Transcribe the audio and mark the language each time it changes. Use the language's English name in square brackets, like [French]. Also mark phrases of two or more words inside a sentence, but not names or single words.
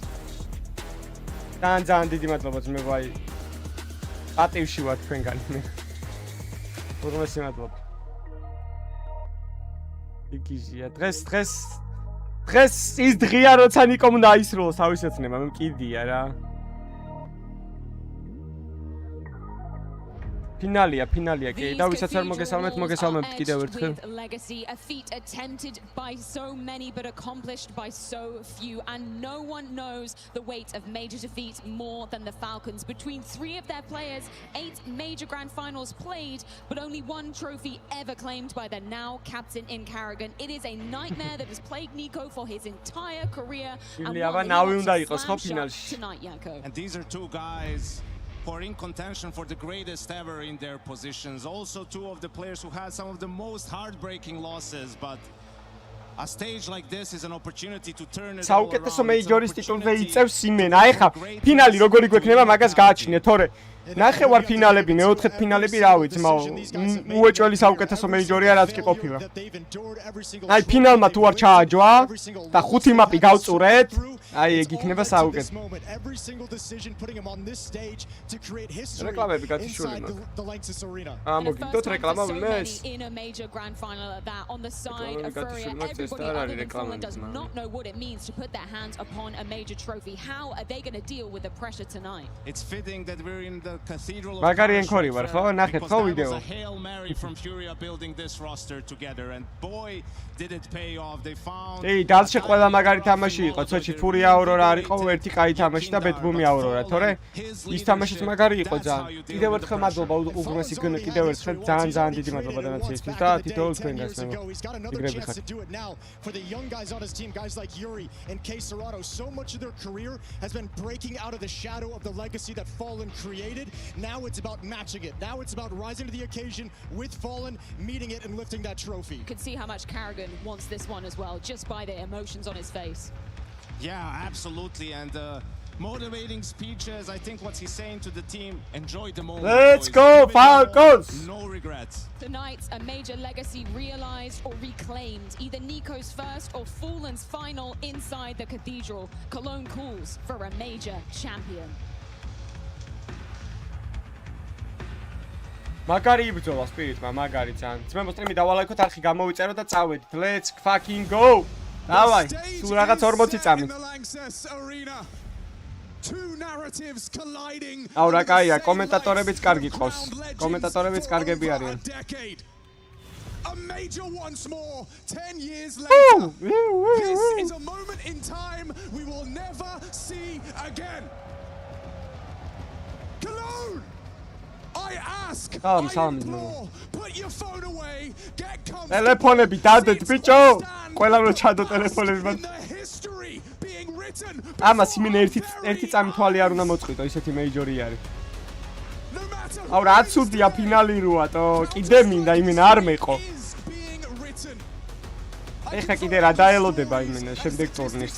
[Georgian] ძალიან დიდი მადლობა ძმებო აი პატივში ვარ თქვენგან უღრმესი მადლობა იგიზია დღეს ის დღეა როცა ნიკომ უნდა აისრულოს თავის ოცნება მე მკიდია რა ფინალია კი და ვისაც არ მოგესალმებთ კიდევ ერთხელ [English] legacy a feat attempted by so many but accomplished by so few and no one knows the weight of major defeat more than the Falcons between 3 of their players 8 major grand finals played but only 1 trophy ever claimed by their now captain in Carrigan it is a nightmare that has plagued Nico for his entire career and these are two guys who are in contention for the greatest ever in their positions. Also, 2 of the players who had some of the most heartbreaking losses, but a stage like this is an opportunity to turn it all around. [Georgian] საუკეთესო მეიჯორის ტიტულზე იწევს იმენა. ეხა ფინალი როგორი გვექნება, მაგას გააჩნიეთ, თორე ნახევარ ფინალები, მეოთხედ ფინალები რა ვიცი, უეჭველი საუკეთესო მეიჯორია რაც კი ყოფილა. აი ფინალმა თუ არ ჩააჯვა და 5 მაპი გავწურეთ, აი ეგ იქნება საუკეთესო. რეკლამები გათიშული მაქვს. მოგიდოთ რეკლამა მეს? [English] In a major grand final at that on the side of FURIA, everybody other than Fallen does not know what it means to put their hands upon a major trophy. How are they going to deal with the pressure tonight? It's fitting that we're in the cathedral of [Georgian] მაგარი ენქორი ვარ, ხო? ნახეთ ხო ვიდეო. [English] Because there was a Hail Mary from FURIA building this roster together and boy did it pay off. They found [Georgian] ეი, დალში ყველა მაგარი თამაში იყო, ცოტა FURIA აურორა არ იყო, ერთი კაი თამაში და ბედბუმი აურორა, თორე ის თამაშიც მაგარი იყო ძალიან. კიდევ ერთხელ მადლობა უგრმესი გონი, კიდევ ერთხელ ძალიან დიდი მადლობა დანაციისთვის და თითოეულ თქვენგანს მე. იგრები ხარ. [English] For the young guys on his team, guys like Yuri and K Serrato, so much of their career has been breaking out of the shadow of the legacy that Fallen created. Now it's about matching it. Now it's about rising to the occasion with Fallen, meeting it and lifting that trophy. You can see how much Carrigan wants this one as well, just by the emotions on his face. Yeah, absolutely, and motivating speeches. I think what he's saying to the team, enjoy the moment. Let's boys. go, Give it all. Falcons! No regrets. Tonight's a major legacy realized or reclaimed. Either Nico's first or Fallen's final inside the cathedral. Cologne calls for a major champion. [Georgian] მაგარი იბრძოლა სპირიტმა, მაგარი ძალიან. ძმებო სტრიმი დავალაიქოთ, არხი გამოვიწერო და წავედით. [English] Let's fucking go! [Georgian] დავაი, სულ რაღაც 40 წამი. [English] Two narratives colliding. [Georgian] აუ რა კაია, კომენტატორებიც კარგი ყავს. კომენტატორებიც კარგები არიან. [English] A major once more, 10 years later. This is a moment in time we will never see again. Cologne! I ask, I implore, put your phone away, get comfortable. [Georgian] ტელეფონები დადეთ, ბიჭო. ყველა რო ჩადო ტელეფონები. ამას იმენ ერთი წამი თვალი არ უნდა მოწყვიტო, ისეთი მეიჯორი არის. აუ რა ცუდია ფინალი როატო, კიდე მინდა იმენ არ მეყო. ეხა კიდე რა დაელოდება იმენ შემდეგ ტურნირს.